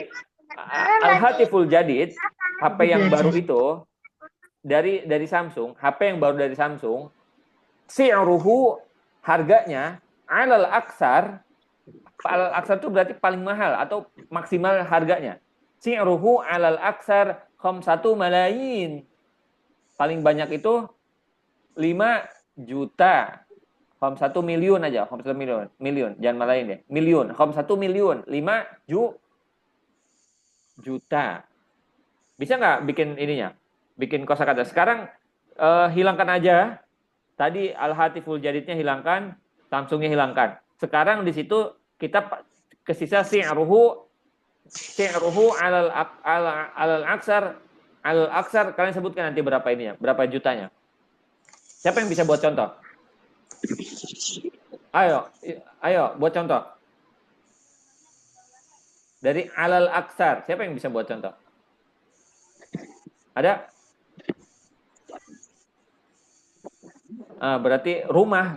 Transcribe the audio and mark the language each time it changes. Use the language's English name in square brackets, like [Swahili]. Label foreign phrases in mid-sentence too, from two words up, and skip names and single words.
[Arabic] الهاتف الجديد, [Indonesian] HP yang baru itu dari Samsung, HP yang baru dari Samsung, si'ruhu harganya [Arabic] على الأكثر [Indonesian] itu berarti paling mahal atau maksimal harganya. [Arabic] سعره على الأكثر 1 ملايين. [Indonesian] Paling banyak itu 5 juta. 1 miliun aja, 1 miliun. Jangan malayin deh. Miliun, 1 miliun, 5 juta. Bisa nggak bikin ininya? Bikin kosakata. Sekarang hilangkan aja. Tadi [Arabic] الهاتف الجديدnya [Indonesian] hilangkan, Samsungnya hilangkan. Sekarang di situ kita kesisa [Arabic] سعره على الأكثر. على الأكثر, [Indonesian] kalian sebutkan nanti berapa ininya, berapa jutanya. Siapa yang bisa buat contoh? Ayo buat contoh. Dari [Arabic] على الأكثر, [Indonesian] siapa yang bisa buat contoh? Ada? Berarti rumah.